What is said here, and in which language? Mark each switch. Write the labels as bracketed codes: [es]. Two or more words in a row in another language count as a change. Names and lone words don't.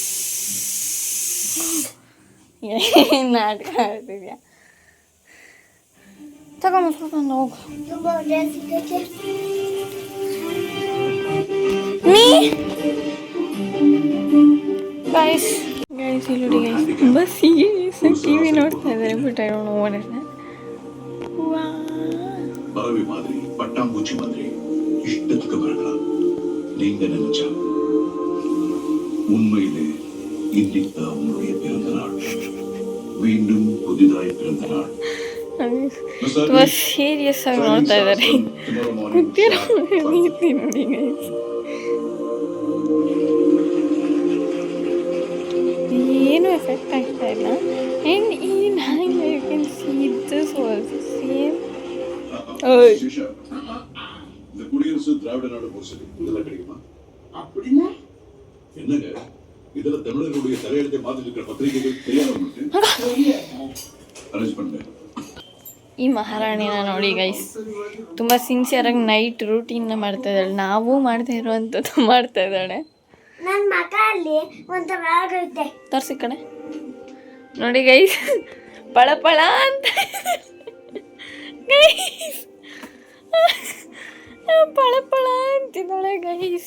[kn] ಏನು ನಾಟಕ ಆಡ್ತಿದ್ಯಾ? ತಗೊಂಡು ಹೋಗು. ನೀ ಗೈಸ್ ಇಲ್ಲಿ ನೋಡಿ ಗೈಸ್, ತುಂಬ [en] serious TV [kn] ನೋಡ್ತಾ ಇದ್ದಾರೆ. [en] but I don't know what is that. [ta] பறவை மாதிரி பட்டாம்பூச்சி மாதிரி இஷ்டத்துக்கு பறக்கலாம். நீங்க நினைச்சா உண்மையிலே இன்னைக்குதான் உங்களுடைய பிறந்த நாள், மீண்டும் புதிதாய் பிறந்த நாள். [kn] ತುಂಬ ಸೀರಿಯಸ್ ಆಗಿ ನೋಡ್ತಾ ಇದ್ದಾರೆ. ಗೊತ್ತಿರೋ ರೀತಿ ನೋಡಿ ಗೈಸ್, ಏನು ಎಫೆಕ್ಟ್ ಆಗ್ತಾ ಇಲ್ಲ. [en] ಆ್ಯಂಡ್ [kn] ಈ ನಾಯಿ [en] you can see this also same. [ta] இந்த குடியரசு திராவிட நாடு பூசடி இதெல்லாம் கிடைக்குமா? அப்படின்னா என்னங்க, இதெல்லாம் தமிழர்களுடைய தலையெழுத்தை மாத்தி இருக்கிற பத்திரிகைகள் தெரியாத அரேஞ்ச் பண்ணேன். [kn] ಈ ಮಹಾರಾಣಿನ ನೋಡಿ ಗೈಸ್, ತುಂಬ ಸಿನ್ಸಿಯರಾಗಿ [en] night routine [kn] ಮಾಡ್ತಾ ಇದ್ದಾಳೆ. ನಾವು ಮಾಡ್ತಾ ಇರುವಂಥದ್ದು ಮಾಡ್ತಾ ಇದ್ದಾಳೆ. ನನ್ನ ಮಗ ಅಲ್ಲಿ ಒಂಥರ ಆಗೈತೆ. ತೋರಿಸಿ ಕಡೆ ನೋಡಿ ಗೈಸ್, ಪಳ ಪಳ ಅಂತ ಗೈಸ್, ಪಳ ಪಳ ಅಂತಿದ್ದಾಳೆ ಗೈಸ್.